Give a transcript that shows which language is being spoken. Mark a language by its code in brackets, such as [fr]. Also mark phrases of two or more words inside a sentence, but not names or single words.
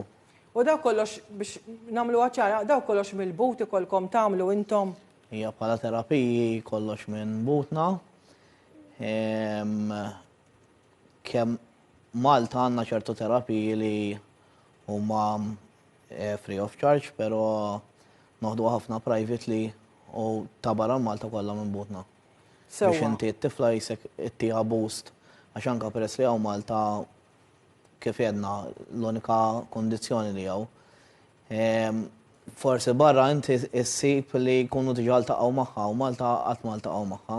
[mt] U daw kollox biex nagħmlu ċara, daw kollox mill-but ikolkom tagħmlu intom? Hija bħala terapiji kollox minn butna. Kemm Malta għandna ċertu terapiji li huma [en] free of charge, [mt] però noħdu ħafna privately u ta' barra Malta kollha minn butna. Biex inti t-tifla jisek ittieħa boost għax anke peress li hawn Malta kif jedna l-unika kondizzjoni li hawn. Forsi barra inti issib li jkunu diġà ltaqgħu magħha u Malta qatt ma ltaqgħu magħha.